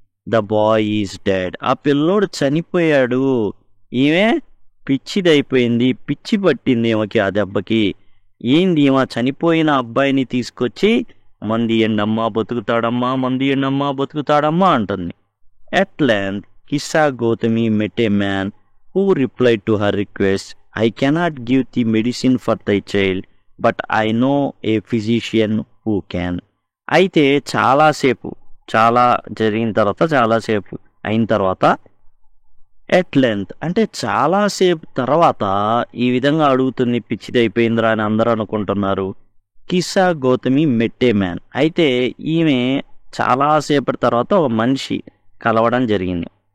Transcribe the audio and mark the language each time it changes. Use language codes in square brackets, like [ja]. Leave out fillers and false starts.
[en] The boy is dead. [te] ఆ పిల్లోడు చనిపోయాడు, ఈమె పిచ్చిదైపోయింది, పిచ్చి పట్టింది ఈమెకి ఆ దెబ్బకి. ఏంది ఈమె చనిపోయిన అబ్బాయిని తీసుకొచ్చి మంది ఎండమ్మా బతుకుతాడమ్మా, మంది ఎండమ్మా బతుకుతాడమ్మా అంటుంది. [en] At length, Kissa Gautami met a man who replied to her request, I cannot give the medicine for thy child, but I know a physician who can. [te] అయితే చాలా చాలాసేపు అయిన తర్వాత [en] at length [te] అంటే చాలాసేపు తర్వాత ఈ విధంగా అడుగుతుంది. పిచ్చిదైపోయిందిరా అని అందరూ అనుకుంటున్నారు. కిస్సా గౌతమి [en] మెట్టే మ్యాన్. [te] అయితే ఈమె చాలాసేపటి తర్వాత ఒక మనిషి కలవడం జరిగింది.